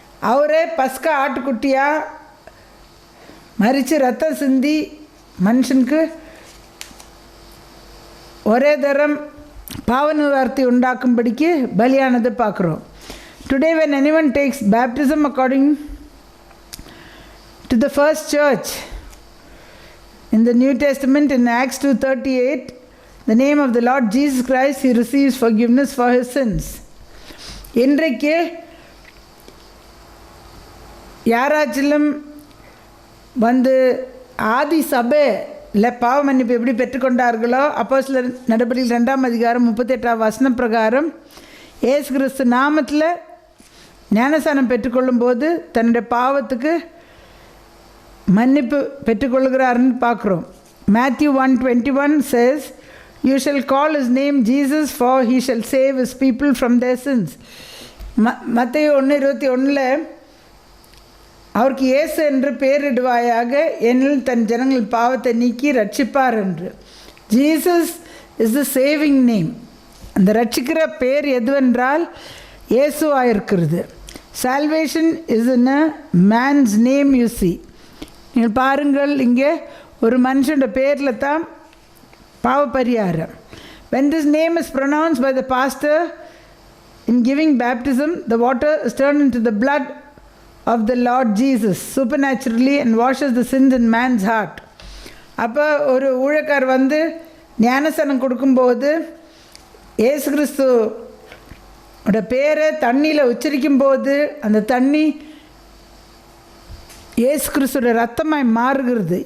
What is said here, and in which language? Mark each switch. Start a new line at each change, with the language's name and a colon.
Tamil: அவரே பஸ்கா ஆட்டுக்குட்டியாக மரித்து ரத்தம் சிந்தி மனுஷனுக்கு ஒரே தரம் பாவ நிவர்த்தி உண்டாக்கும்படிக்கு பலியானதை பார்க்குறோம்.
English: Today when anyone takes baptism according to the first church in the New Testament, in Acts 2:38, the name of the Lord Jesus Christ, he receives forgiveness for his sins.
Tamil: இன்றைக்கு யாராச்சிலும் வந்து ஆதி சபையில் பாவ மன்னிப்பு எப்படி பெற்றுக்கொண்டார்களோ, அப்போஸ்தலர் நடபடிகள் 2ஆம் அதிகாரம் 38ஆம் வசனம் பிரகாரம் இயேசு கிறிஸ்து நாமத்தில் ஞானஸ்நானம் பெற்றுக்கொள்ளும் போது தன்னுடைய பாவத்துக்கு மன்னிப்பு பெற்றுக்கொள்கிறாருன்னு பார்க்குறோம்.
English: Matthew 1:21 says, you shall call his name Jesus, for he shall save his people from their sins.
Tamil: மத்தேயு 1:21 அவருக்கு இயேசு என்று பெயரிடுவாயாக, ஏனெனில் தன் ஜனங்கள் பாவத்தை நீக்கி ரட்சிப்பார் என்று.
English: Jesus is the saving name.
Tamil: அந்த ரட்சிக்கிற பேர் எதுவென்றால் இயேசுவாக இருக்கிறது.
English: Salvation is in a man's name. You see,
Tamil: நீங்கள் பாருங்கள், இங்கே ஒரு மனுஷனோட பேரில் தான் பாவ பரிகாரம்.
English: When this name is pronounced by the pastor in giving baptism, the water is turned into the blood of the Lord Jesus supernaturally and washes the sins in man's heart.
Tamil: அப்போ ஒரு ஊழியக்கார் வந்து ஞானஸ்நானம் கொடுக்கும்போது இயேசு கிறிஸ்துவோட பேரை தண்ணியில் உச்சரிக்கும்போது அந்த தண்ணி இயேசு கிறிஸ்துவோட ரத்தமாய் மாறுகிறது.